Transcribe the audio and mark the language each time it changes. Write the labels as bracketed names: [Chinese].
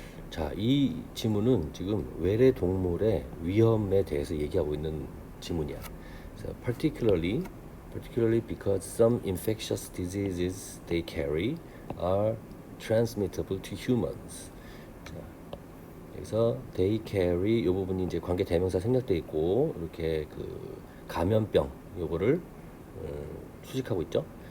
[Korean] 자, 이 지문은 지금 외래 동물의 위험에 대해서 얘기하고 있는 지문이야. [English] So particularly because some infectious diseases they carry are transmittable to humans. [Korean] 자, 여기서 [English] they carry [Korean] 이 부분이 이제 관계 대명사 생략돼 있고 이렇게 그 감염병 요거를 수식하고 있죠.